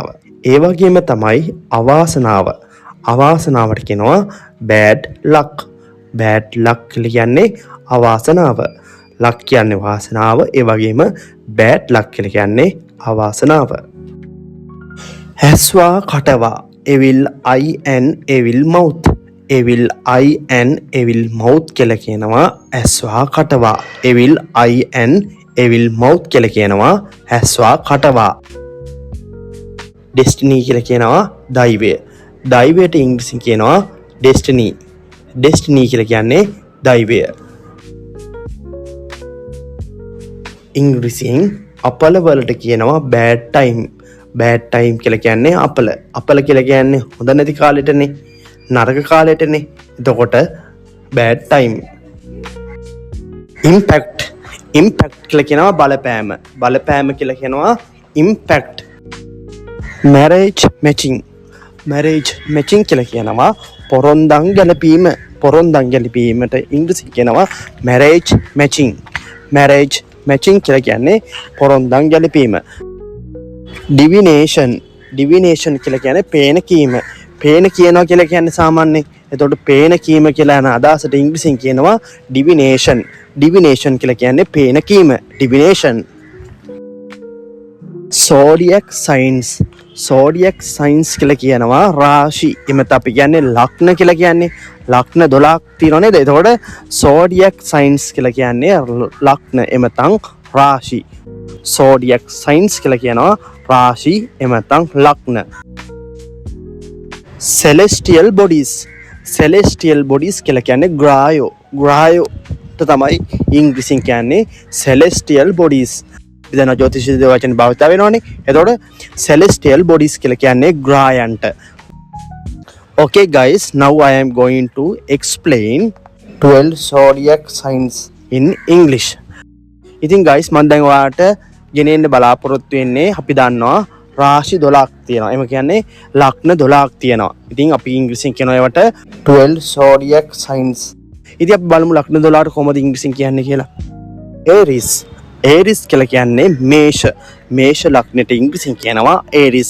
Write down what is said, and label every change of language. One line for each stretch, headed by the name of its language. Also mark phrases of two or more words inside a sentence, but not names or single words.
Sinhala: ඒ වගේම තමයි අවාසනාවට කියනවා
English: bad luck
Sinhala: කියලා කියන්නේ අවාසනාව. ලක් කියන්නේ වාසනාව. ඒ වගේම
English: bad luck
Sinhala: කියලා කියන්නේ අවාසනාව. හැස්වා කටවා
English: evil mouth
Sinhala: කියලා කියනවා ඇස්වා කටවා.
English: evil mouth
Sinhala: කියලා කියනවා ඇස්වා කටවා. destiny කියලා කියනවා දෛවය. දෛවයට ඉංග්‍රීසියෙන් කියනවා destiny කියලා කියන්නේ දෛවය. ඉංග්‍රීසියෙන් අපල වලට කියනවා
English: bad time
Sinhala: කියලා කියන්නේ අපල කියලා කියන්නේ හොඳ නැති කාලෙටනේ, නරක කාලෙටනේ. එතකොට
English: bad time.
Sinhala: impact කියලා කියනවා බලපෑම කියලා කියනවා impact.
English: marriage matching
Sinhala: කියලා කියනවා පොරොන්දම් ගැලපීමට ඉංග්‍රීසියෙන් කියනවා
English: marriage matching
Sinhala: කියලා කියන්නේ පොරොන්දම් ගැලපීම. divination කියලා කියන්නේ පේන කියනවා කියලා කියන්නේ සාමාන්‍යයෙන්. එතකොට පේන කීම කියලා යන අදහසට ඉංග්‍රීසියෙන් කියනවා divination කියලා කියන්නේ පේන කීම. divination.
English: zodiac signs
Sinhala: කියලා කියනවා රාශි. එමෙත අපි කියන්නේ ලග්න කියලා කියන්නේ ලග්න 12ක් තියෙනවා නේද? එතකොට
English: zodiac signs
Sinhala: කියලා කියන්නේ ලග්න එමෙතන් රාශි.
English: zodiac signs
Sinhala: කියලා කියනවා රාශි එමෙතන් ලග්න.
English: celestial bodies
Sinhala: කියලා කියන්නේ ග්‍රහයෝ තමයි ඉංග්‍රීසියෙන් කියන්නේ
English: celestial bodies.
Sinhala: ඉතින් ජ්‍යොතිෂ වචන භාවිත වෙනවනේ. එතකොට
English: celestial bodies
Sinhala: කියලා කියන්නේ ග්‍රහයන්ට.
English: Okay guys, now I am going to explain 12 zodiac signs in English.
Sinhala: ඉතින් guys මම දැන් ඔයාලට ගෙනෙන්න බලාපොරොත්තු වෙන්නේ අපි දන්නවා රාශි 12ක් තියෙනවා. එම කියන්නේ ලග්න 12ක් තියෙනවා. ඉතින් අපි ඉංග්‍රීසියෙන් කියනවා ඒවට 12
English: zodiac signs.
Sinhala: ඉතින් අපි බලමු ලග්න 12ට කොහොමද ඉංග්‍රීසියෙන් කියන්නේ කියලා. Aries. Aries කියලා කියන්නේ මේෂ ලග්නෙට ඉංග්‍රීසියෙන් කියනවා Aries.